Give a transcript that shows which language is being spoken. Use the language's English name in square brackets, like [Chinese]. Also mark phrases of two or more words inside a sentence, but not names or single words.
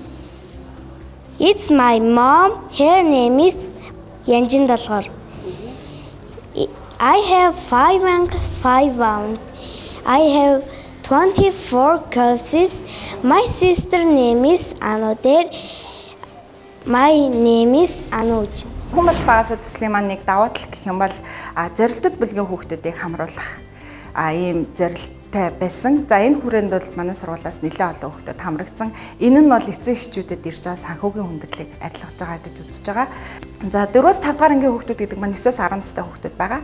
[English] It's my mom. Her name is Янжин Долгор. I have 5 uncles, 5 aunts. I have 24 cousins. My sister name is Anoder. My name is Anuj. [Mongolian] Хүн болох багасаа төслийн маань нэг даваа тал гэх юм бол зорилтод бүлгийн хүүхдүүдийг хамруулах ийм зорилттой байсан. За энэ хүрээнд бол манай сургуулиас нэлээд олон хүүхдүүд хамрагдсан. Энэ нь бол эцэг эхчүүдэд ирж байгаа санхүүгийн хүндрэлийг арилгаж байгаа гэж үзэж байгаа. За 4-5 дугаар ангийн хүүхдүүд гэдэг маань 9-10 настай хүүхдүүд байгаа.